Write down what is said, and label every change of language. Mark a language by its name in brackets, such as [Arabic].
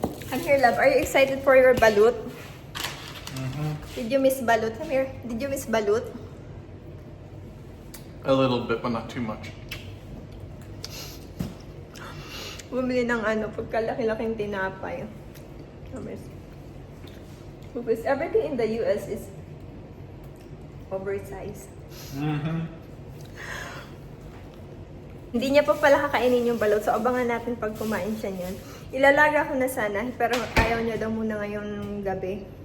[English] Come here, love. Are you excited for your balut? Did you miss balut? Come here. Did you miss balut? A little bit, but not too much. [Filipino] Bumili ng pagkalaki-laking tinapay. [English] Because everything in the US is oversized. [Filipino] Hindi niya pa pala kakainin yung balot, so abangan natin pag kumain siya niyan. Ilalaga ko na sana, pero ayaw niya daw muna ngayong gabi.